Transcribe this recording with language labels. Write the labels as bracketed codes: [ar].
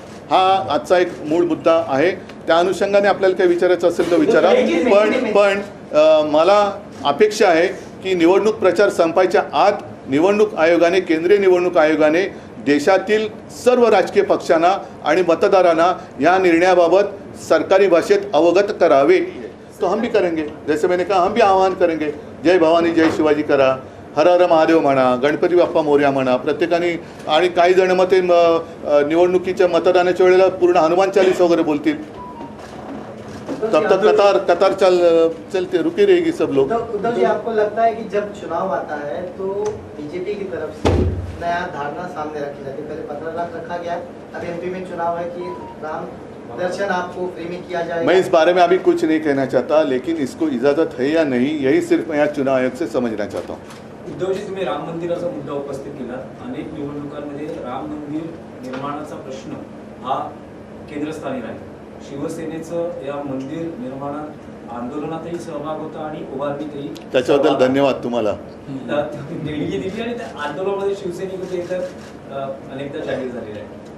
[mr] हा आजचा एक मूळ मुद्दा आहे. त्या अनुषंगाने आपल्याला काही विचारायचं असेल तर विचारा. पण मला अपेक्षा आहे की निवडणूक प्रचार संपायच्या आत निवडणूक आयोगाने, केंद्रीय निवडणूक आयोगाने देशातील सर्व राजकीय पक्षांना आणि मतदारांना या निर्णयाबाबत सरकारी भाषेत अवगत करावे. [hi] तो हम भी करेंगे, जैसे मैंने कहा हम भी आह्वान करेंगे. [mr] जय भवानी जय शिवाजी करा, हर हर महादेव म्हणा, गणपती बाप्पा मोरया म्हणा प्रत्येकाने. आणि काही जण मग ते निवडणुकीच्या मतदानाच्या वेळेला पूर्ण हनुमान चालीस वगैरे बोलतील. [hi] तब तक कतार चलते रुकी रहेगी सब लोग. उद्धव जी, आपको लगता है कि जब चुनाव आता है तो बीजेपी की तरफ से नया धारणा सामने रखी जाती है? पहले 15 लाख रखा गया, अब एमपी में चुनाव है कि राम दर्शन आपको फ्री में किया जाएगा. मैं इस बारे में अभी कुछ नहीं कहना चाहता, लेकिन इसको इजाज़त है या नहीं यही सिर्फ मैं यहाँ चुनाव आयोग से समझना चाहता हूँ. [mr] उद्धवजी, तुम्ही राम मंदिराचा मुद्दा उपस्थित केला. अनेक निवडणुकांमध्ये राम मंदिर निर्माणाचा प्रश्न हा केंद्रस्थानी राहिला. शिवसेनेचं या मंदिर निर्माणात आंदोलनातही सहभाग होता आणि उभारणीतही. त्याच्याबद्दल धन्यवाद तुम्हाला. देणगी दिली आणि त्या आंदोलनामध्ये शिवसैनिक तर अनेकदा जाहीर झालेले आहे.